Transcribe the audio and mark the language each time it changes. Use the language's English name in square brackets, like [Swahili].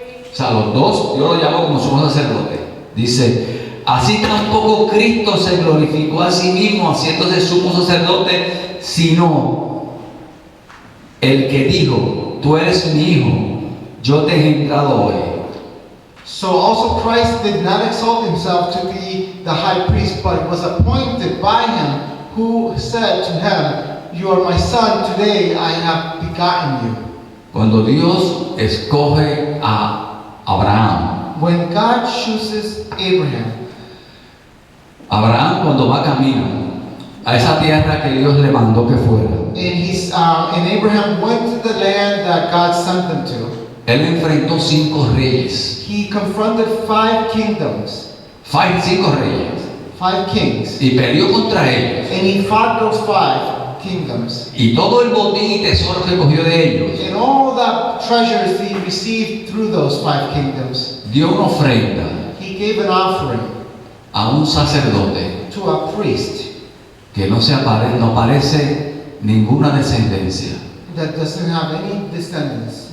[Spanish] O sea, los dos, Dios lo llamó como sumo sacerdote. Dice, así tampoco Cristo se glorificó a sí mismo haciéndose sumo sacerdote, sino el que dijo, tú eres mi hijo, yo te he engendrado hoy. [English] So also Christ did not exalt himself to be the high priest, but was appointed by him, who said to him, you are my son, today I have begotten you. [Spanish] Cuando Dios escoge a Abraham, [English] When God chooses Abraham, [Spanish] Abraham cuando va camino a esa tierra que Dios le mandó que fuera, [English] and Abraham went to the land that God sent them to, [Spanish] él enfrentó 5 reyes, [English] he confronted 5 kingdoms, [Spanish] 5 reyes, [English] 5 kings, [Spanish] y peleó contra ellos. [English] and he fought those 5 kingdoms. [Spanish] Y todo el botín y tesoro que cogió de ellos, [English] And all the treasures he received through those 5 kingdoms, [Spanish] dio una ofrenda [English] he gave an offering [Spanish] a un sacerdote [English] to a priest [Spanish] que no aparece ninguna descendencia. [English] that doesn't have any descendants.